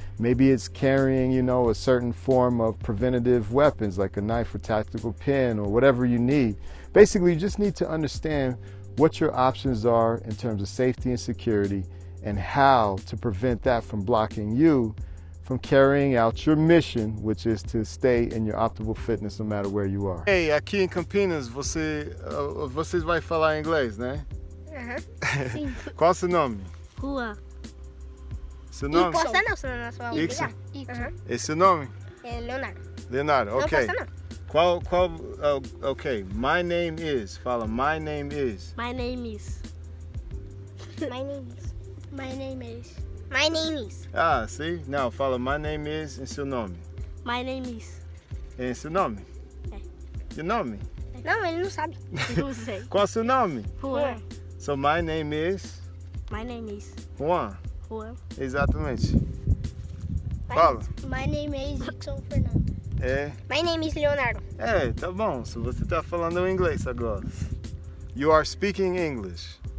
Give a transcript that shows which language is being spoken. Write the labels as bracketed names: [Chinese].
[English] Maybe it's carrying, you know, a certain form of preventative weapons like a knife or tactical pin or whatever you need. Basically, you just need to understand what your options are in terms of safety and security and how to prevent that from blocking you from carrying out your mission, which is to stay in your optimal fitness no matter where you are. [Portuguese] Hey, aqui em Campinas, vocês vai falar inglês, né? Sim. Qual o seu nome? Rua. Seu nome? Não posta não, senão nós vamos Ixon. brigar. Esse é o nome? É Leonardo. Leonardo, Não ok. posta não. [English] Ok, my name is, [Portuguese] fala, [English] my name is. My name is. My name is. My name is. My name is. [Portuguese] Ah, sim? Não, fala, [English] my name is [Portuguese] em seu nome. [English] My name is. [Portuguese] Em seu nome? É. Seu nome? Não, ele não sabe. Não sei. Qual o seu nome? Juan. [English] So my name is My name is. [Portuguese] Juan. Juan. Exatamente. Fala. [English] My name is Dixon Fernando. [Portuguese] É. [English] My name is Leonardo. [Portuguese] É, tá bom. Se você tá falando inglês agora. [English] You are speaking English.